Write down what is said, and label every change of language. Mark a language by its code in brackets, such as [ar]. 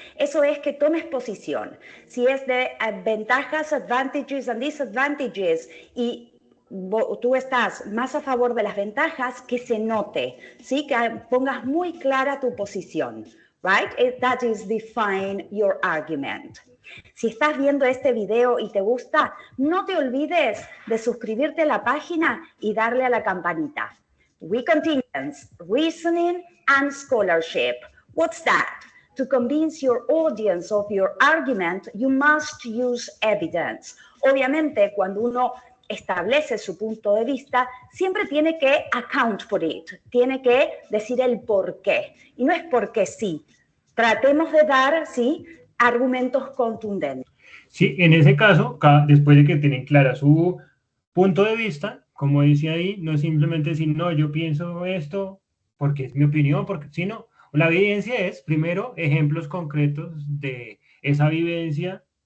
[es] Eso es que tomes posición. Si es de ventajas, [en] advantages and disadvantages [es] y tú estás más a favor de las ventajas, que se note, ¿sí? Que pongas muy clara tu posición, right? [en] That is define your argument. [es] Si estás viendo este video y te gusta, no te olvides de suscribirte a la página y darle a la campanita. [en] We continue. Reasoning and scholarship. What's that? To convince your audience of your argument, you must use evidence. [es] Obviamente, cuando uno establece su punto de vista, siempre tiene que [en] account for it, [es] tiene que decir el por qué. Y no es porque sí. Tratemos de dar, ¿sí?, argumentos contundentes. Sí, en ese caso, después de que tienen clara su punto de vista, como dice ahí, no es simplemente decir, no, yo pienso esto porque es mi opinión, porque sino la evidencia es, primero, ejemplos concretos de esa vivencia,